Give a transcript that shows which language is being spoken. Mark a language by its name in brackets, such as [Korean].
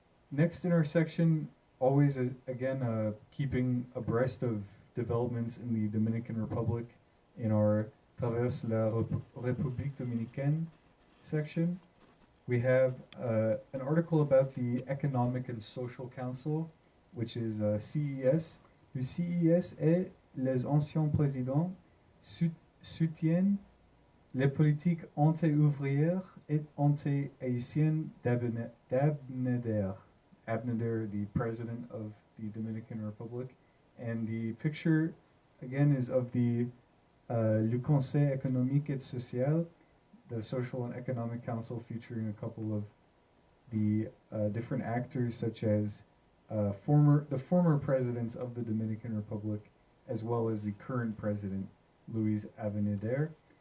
[English] Next in our section, always again keeping abreast of developments in the Dominican Republic in our Traverse la République Dominicaine section. We have an article about the Economic and Social Council, which is CES. [French] Le CES est les anciens présidents soutiennent les politiques anti-ouvrières et anti-haïtiennes d'Abinader. [English] Abinader, the president of the Dominican Republic. And the picture, again, is of the Le Conseil économique et social, the Social and Economic Council, featuring a couple of the different actors, such as the former presidents of the Dominican Republic, as well as the current president, Luis Abinader.